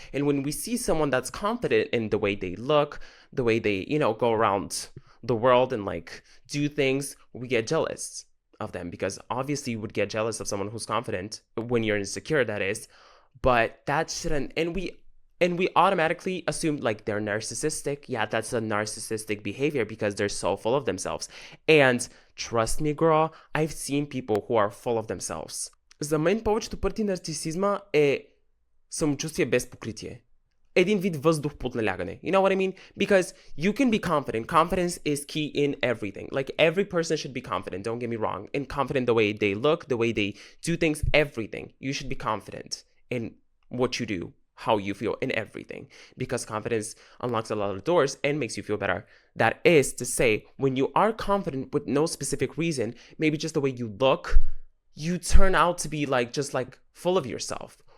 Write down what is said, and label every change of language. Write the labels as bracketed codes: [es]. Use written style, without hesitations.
[en] And when we see someone that's confident in the way they look, the way they, go around the world and like do things, we get jealous of them because obviously you would get jealous of someone who's confident when you're insecure, that is. But that shouldn't, and we automatically assume like they're narcissistic. Yeah, that's a narcissistic behavior because they're so full of themselves. And trust me, girl, I've seen people who are full of themselves. [bg] За мен повечето пъти нарцисизма е самочувствие без покритие. Един вид въздух под налягане. [en] You know what I mean? Because you can be confident. Confidence is key in everything. Like every person should be confident, don't get me wrong. And confident the way they look, the way they do things, everything. You should be confident in what you do, how you feel, in everything. Because confidence unlocks a lot of doors and makes you feel better. That is to say, when you are confident with no specific reason, maybe just the way you look, you turn out to be like just like full of yourself.